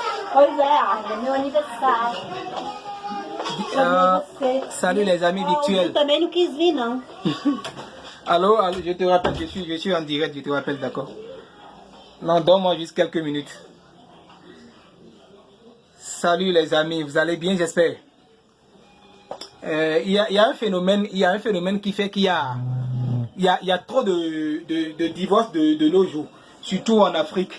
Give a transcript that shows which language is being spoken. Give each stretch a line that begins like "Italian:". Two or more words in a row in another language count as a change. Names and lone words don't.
Portuguese: Pois é, meu aniversário.
French: Salut les amis virtuels.
Portuguese: Eu também não quis vir, não.
French: Allô, je te rappelle, je suis en direct, je te rappelle, d'accord. Non, donne-moi juste quelques minutes. Salut les amis, vous allez bien, j'espère. Il y a un phénomène qui fait qu'il y a trop de divorces de nos jours, surtout en Afrique.